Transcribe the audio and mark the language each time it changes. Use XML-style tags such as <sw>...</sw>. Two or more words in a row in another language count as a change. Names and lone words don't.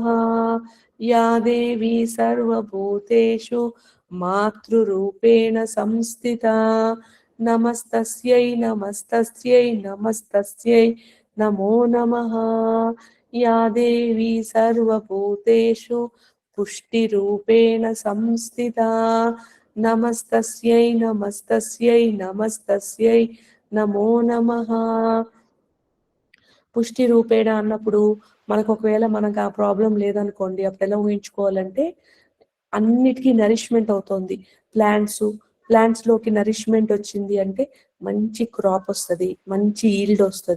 <sa>या देवी सर्वभूतेषु मातृरूपेण संस्थिता नमस्तस्यै नमस्तस्यै नमस्तस्यै नमो नमः। या देवी सर्वभूतेषु पुष्टिरूपेण संस्थिता नमस्तस्यै नमस्तस्यै नमस्तस्यै नमो नमः। పుష్టి రూపేణ</sa> <te>అన్నప్పుడు మనకు ఒకవేళ మనకు ఆ ప్రాబ్లం లేదనుకోండి, అప్పుడు ఎలా ఊహించుకోవాలంటే అన్నిటికీ నరిష్మెంట్ అవుతుంది. ప్లాంట్స్ లోకి నరిష్మెంట్ వచ్చింది అంటే మంచి క్రాప్ వస్తుంది, మంచి ఈల్డ్ వస్తుంది.</te>